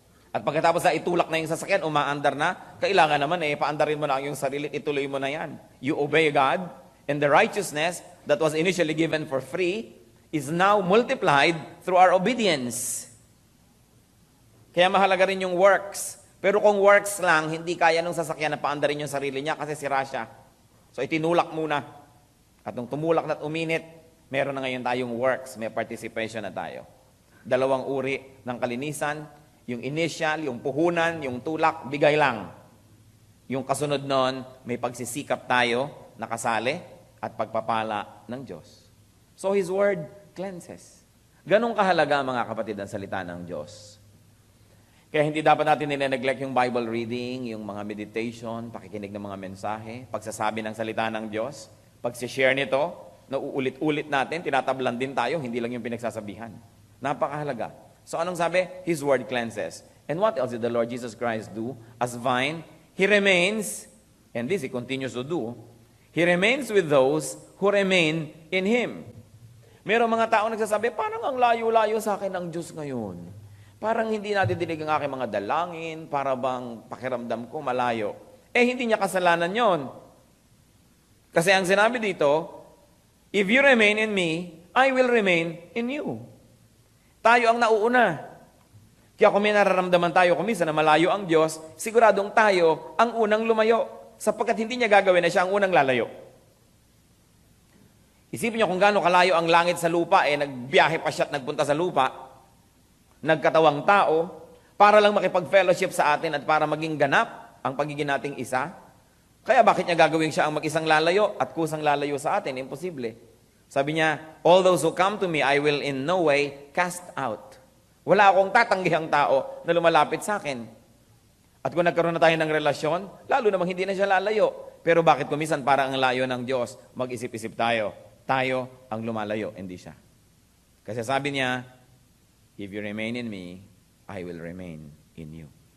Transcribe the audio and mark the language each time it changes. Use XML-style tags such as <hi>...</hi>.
<tl>At pagkatapos na itulak na yung sasakyan, umaandar na, kailangan naman paandarin mo na ang iyong sarili, ituloy mo na yan.</tl> <en>You obey God, and the righteousness that was initially given for free is now multiplied through our obedience.</en> <tl>Kaya mahalaga rin yung works. Pero kung works lang, hindi kaya nung sasakyan na paandarin yung sarili niya kasi sira siya. So itinulak muna. At nung tumulak na at uminit, meron na ngayon tayong works, may participation na tayo. Dalawang uri ng kalinisan, yung initial, yung puhunan, yung tulak, bigay lang. Yung kasunod nun, may pagsisikap tayo, nakasali, at pagpapala ng Diyos.</tl> <en>So His Word cleanses.</en> <tl>Ganong kahalaga mga kapatid ang salita ng Diyos. Kaya hindi dapat natin nire-neglect yung Bible reading, yung mga meditation, pakikinig ng mga mensahe, pagsasabi ng salita ng Diyos, pag-share nito, nauulit-ulit natin, tinatablan din tayo, hindi lang yung pinagsasabihan. Napakahalaga.</tl> <en>So</en> <tl>anong sabi?</tl> <en>His Word cleanses. And what else did the Lord Jesus Christ do? As vine, He remains, and this He continues to do, He remains with those who remain in Him.</en> <tl>Merong mga tao nagsasabi, parang ang layo-layo sa akin ng Diyos ngayon. Parang hindi nadidinig ang aking mga dalangin, para bang pakiramdam ko malayo. Hindi niya kasalanan yon. Kasi ang sinabi dito,</tl> <en>if you remain in me, I will remain in you.</en> <tl>Tayo ang nauuna. Kaya kung may nararamdaman tayo kumisa na malayo ang Diyos, siguradong tayo ang unang lumayo. Sapagkat hindi niya gagawin na siya ang unang lalayo. Isipin niyo kung gaano kalayo ang langit sa lupa, nagbiyahe pa siya at nagpunta sa lupa, nagkatawang tao, para lang makipag-fellowship sa atin at para maging ganap ang pagiging nating isa. Kaya bakit niya gagawin siya ang mag-isang lalayo at kusang lalayo sa atin? Imposible. Sabi niya,</tl> <en>all those who come to me, I will in no way cast out.</en> <tl>Wala akong tatanggihang tao na lumalapit sa akin. At kung nagkaroon na tayo ng relasyon, lalo namang hindi na siya lalayo. Pero bakit kumisan parang ang layo ng Diyos? Mag-isip-isip tayo. Tayo ang lumalayo, hindi siya. Kasi sabi niya,</tl> <en>if you remain in me, I will remain in you.</en>